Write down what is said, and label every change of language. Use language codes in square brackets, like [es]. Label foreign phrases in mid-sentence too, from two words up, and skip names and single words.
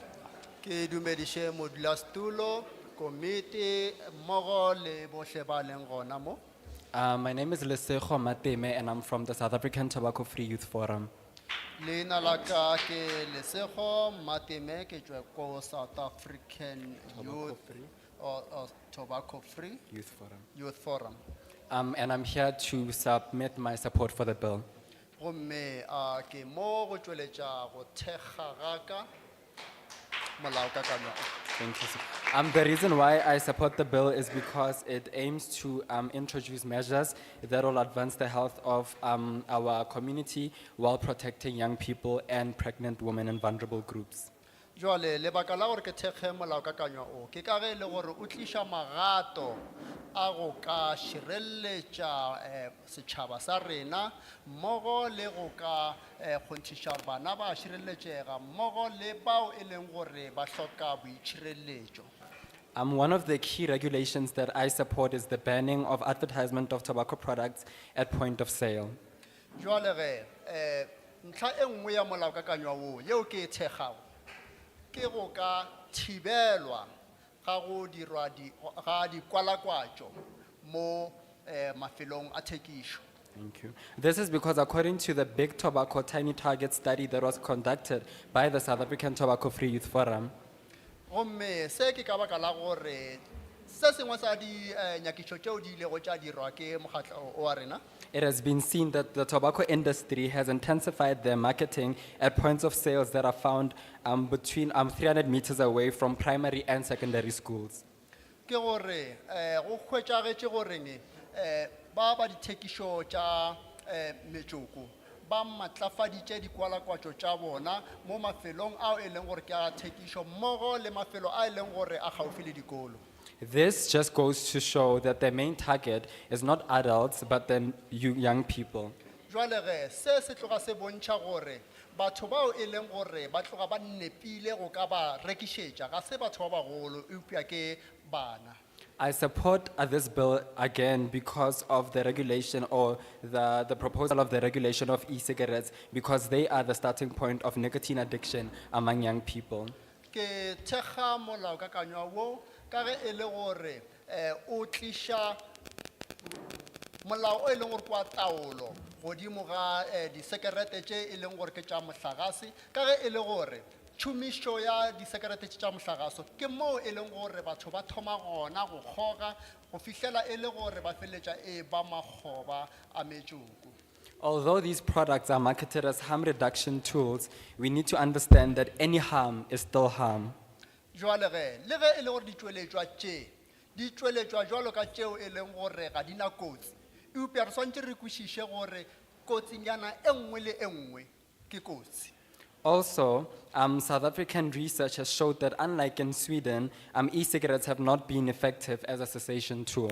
[tn] Ke dumedishe modulasetulo, committee, mmogo le bohle ba leng gona mo. [en] My name is Lesego Mateme and I'm from the South African Tobacco Free Youth Forum. [tn] Leina la ka ke Lesego Mateme ke tswa ko South African Youth or Tobacco Free Youth Forum. [en] And I'm here to submit my support for the bill. [nso] Gomme ke mo go tsweletša go thekga ga ka molaokakanywa. [en] Thank you, sir. The reason why I support the bill is because it aims to introduce measures that will advance the health of our community while protecting young people and pregnant women and vulnerable groups. [nso] Jwale lebaka la gore ke thekge molaokakanywa o ke ka ge e le gore o tliša magato a go ka šireletša setšhaba sa rena mmogo le go ka kgonthiša gore bana ba šireletšega mmogo le bao e leng gore ba hloka boitšhireletšo. [en] One of the key regulations that I support is the banning of advertisement of tobacco products at point of sale. [nso] Jwale ge ntlha e nngwe ya molaokakanywa wo yeo ke e thekgago ke go ka thibelwa ga go dirwa ga dikwalakwatšo mo mafelong a thekišo. [en] Thank you. This is because according to the Big Tobacco Tiny Target study that was conducted by the South African Tobacco Free Youth Forum, [nso] Gomme se ke ka baka la gore se sengwe sa di nyakišo tšeo di ilego tša dirwa ke mokgatlo o wa rena. [en] it has been seen that the tobacco industry has intensified their marketing at points of sales that are found between 300 meters away from primary and secondary schools. [nso] Ke gore go hwetšagetše goreng ba dithekišo tša metsoko ba matlafaditše dikwalakwatšo tša bona mo mafelong ao e leng gore ke a thekišo mmogo le mafelo a e leng gore a gaufi le dikolo. [en] This just goes to show that the main target is not adults but the young people. [nso] Jwale ge se se tloga se bontšha gore batho bao e leng gore ba tloga ba nepile go ka ba rekišetša ga se batho ba bagolo eupša ke bana. [en] I support this bill again because of the regulation or the proposal of the regulation of e-cigarettes because they are the starting point of nicotine addiction among young people. [nso] Ke thekga molaokakanywa wo ka ge e le gore o tliša molao o e leng gore kwa taolo godimo ga disekerete tše e leng gore ke tša mohlagase ka ge e le gore tšhomišo ya disekerete tša mohlagaso ke moo e leng gore batho ba thoma gona go kgoga go fihlela e le gore ba feleletša e ba makgoba a metsoko. [en] Although these products are marketed as harm reduction tools, we need to understand that any harm is still harm. [nso] Jwale ge le ge e le gore di tšweletšwa jwalo ka tšeo e leng gore ga di na kotsi eupša re swantše re kwešiše gore kotsinyana e nngwe le e nngwe ke kotsi. [en] Also, South African research has showed that unlike in Sweden, e-cigarettes have not been effective as a cessation tool.